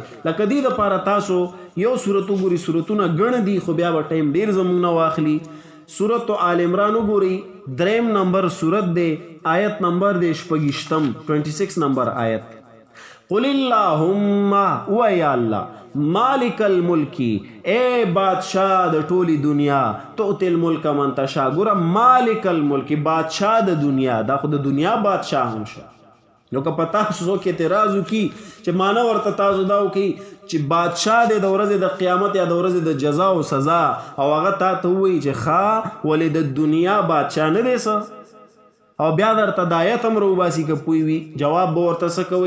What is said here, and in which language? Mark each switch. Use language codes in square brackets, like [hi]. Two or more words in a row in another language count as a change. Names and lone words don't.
[ps] لکه دې دپاره تاسو یو صورت وګورئ، صورتونه ګڼ دي خو بیا به ټایم ډېر زموږ نه واخلي. سورت آل عمران وګورئ، 3 نمبر صورت دی، آیت نمبر دی 26 نمبر آیت. [ar] قل اللهم، و یا الله، مالک الملکی، [ps] اے بادشاہ د ټولی دنیا، [ar] تؤتی الملک من تشاء. [ps] ګوره [ar] مالک الملکی [ps] بادشاہ د دنیا، دا خو د دنیا بادشاہ هم شه. نو که په تاسو څوک اعتراض وکړي چې معنی ورته تاسو دا وکړي چې بادشاہ دی د ورځې د قیامت یا د ورځې د جزا او سزا، او هغه تا ته ووایي چې ښه ولې د دنیا بادشاہ نه دی څه، او بیا درته د آیت هم راوباسي که پوه وي، جواب به ورته څه کوئ؟